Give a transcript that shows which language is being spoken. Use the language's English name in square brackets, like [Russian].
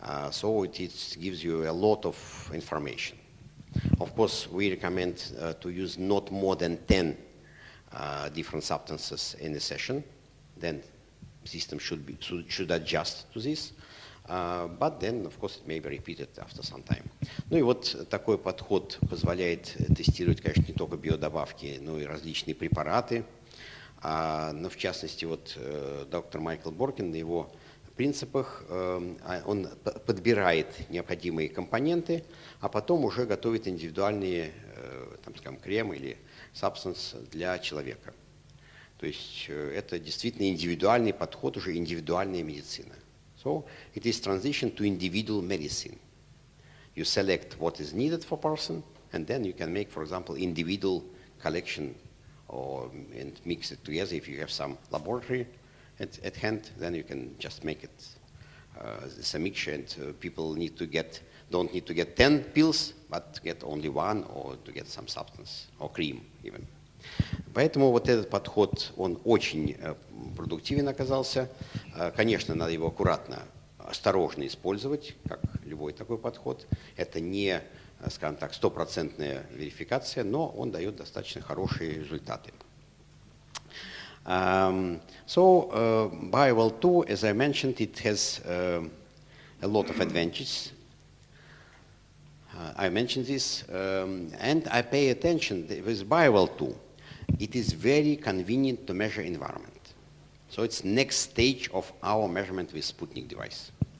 [English] So it gives you a lot of information. Of course, we recommend to use not more than 10 different substances in a session. Then system should adjust to this. But then, of course, it may be repeated after some time. [Russian] Ну и вот такой подход позволяет тестировать, конечно, не только биодобавки, но и различные препараты. Но в частности, вот доктор Майкл Боркин на его принципах, он подбирает необходимые компоненты, а потом уже готовит индивидуальные, там, скажем, кремы или сабстанс для человека. То есть это действительно индивидуальный подход, уже индивидуальная медицина. [English] So it is transition to individual medicine. You select what is needed for person, and then you can make, for example, individual collection and mix it together. If you have some laboratory at hand, then you can just make it as a mixture, and people don't need to get 10 pills, but get only one, or to get some substance, or cream even. [Russian] Поэтому вот этот подход, он очень продуктивен оказался. Конечно, надо его аккуратно, осторожно использовать, как любой такой подход. Это не, скажем так, стопроцентная верификация, но он дает достаточно хорошие результаты. [English] So, Bowell 2, as I mentioned, it has a lot of advantages. I mentioned this, and I pay attention with Bowell too. It is very convenient to measure environment. So it's next stage of our measurement with Sputnik device.